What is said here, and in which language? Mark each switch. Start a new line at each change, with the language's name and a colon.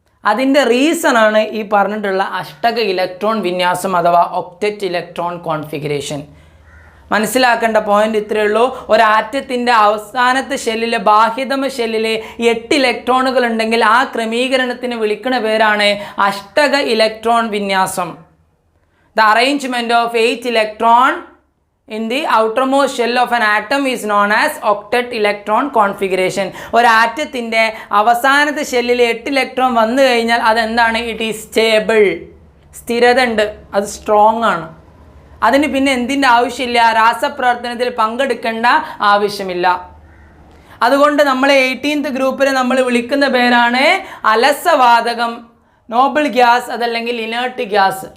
Malayalam: അതിൻ്റെ റീസണാണ് ഈ പറഞ്ഞിട്ടുള്ള അഷ്ടക ഇലക്ട്രോൺ വിന്യാസം അഥവാ ഒക്ടറ്റ് ഇലക്ട്രോൺ കോൺഫിഗറേഷൻ. മനസ്സിലാക്കേണ്ട പോയിന്റ് ഇത്രയേ ഉള്ളൂ. ഒരാറ്റത്തിൻ്റെ അവസാനത്തെ ഷെല്ലിൽ, ബാഹ്യതമ ഷെല്ലിൽ 8 ഇലക്ട്രോണുകൾ ഉണ്ടെങ്കിൽ ആ ക്രമീകരണത്തിന് വിളിക്കുന്ന പേരാണ് അഷ്ടക ഇലക്ട്രോൺ വിന്യാസം.
English: The arrangement of 8 electron in the outermost shell of an atom is known as octet electron configuration.
Malayalam: ഒരു ആറ്റത്തിൻ്റെ അവസാനത്തെ ഷെല്ലിൽ 8 ഇലക്ട്രോൺ വന്നു കഴിഞ്ഞാൽ അതെന്താണ്,
English: it is stable,
Malayalam: സ്ഥിരത ഉണ്ട്, അത് സ്ട്രോങ് ആണ്. അതിന് പിന്നെ എന്തിൻ്റെ ആവശ്യമില്ല, രാസപ്രവർത്തനത്തിൽ പങ്കെടുക്കേണ്ട ആവശ്യമില്ല. അതുകൊണ്ട് നമ്മൾ 18th ഗ്രൂപ്പിനെ നമ്മൾ വിളിക്കുന്ന പേരാണ് അലസവാതകം, നോബിൾ ഗ്യാസ്, അതല്ലെങ്കിൽ ഇനേർട്ട് ഗ്യാസ്.